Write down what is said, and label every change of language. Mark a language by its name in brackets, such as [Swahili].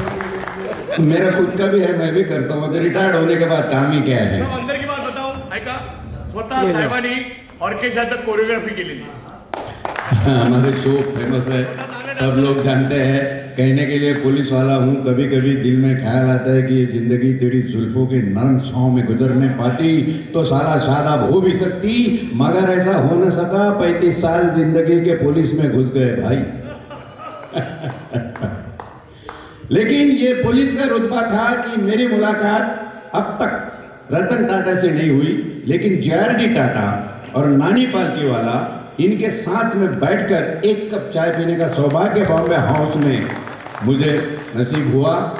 [Hindi] मेरा खुद का भी है, मैं भी करता हूँ. अगर रिटायर्ड होने के बाद काम ही क्या है. अंदर की बात बताओ, [Marathi] ऐका स्वतः साहेबांनी ऑर्केस्ट्राचं कोरियोग्राफी केलेली. [Hindi] हमारे शो फेमस है, सब लोग जानते हैं. कहने के लिए पुलिस वाला हूँ, कभी कभी दिल में ख्याल आता है कि ये जिंदगी तेरी जुल्फों के नरम छाँव में गुजरने पाती तो साला शादाब हो भी सकती, मगर ऐसा हो न सका. 35 साल जिंदगी के पुलिस में घुस गए भाई. लेकिन ये पुलिस का रुतबा था कि मेरी मुलाकात अब तक रतन टाटा से नहीं हुई, लेकिन JRD टाटा और नानी पालकीवाला, इनके साथ में बैठकर एक कप चाय पीने का सौभाग्य बॉम्बे हाउस में मुझे नसीब हुआ.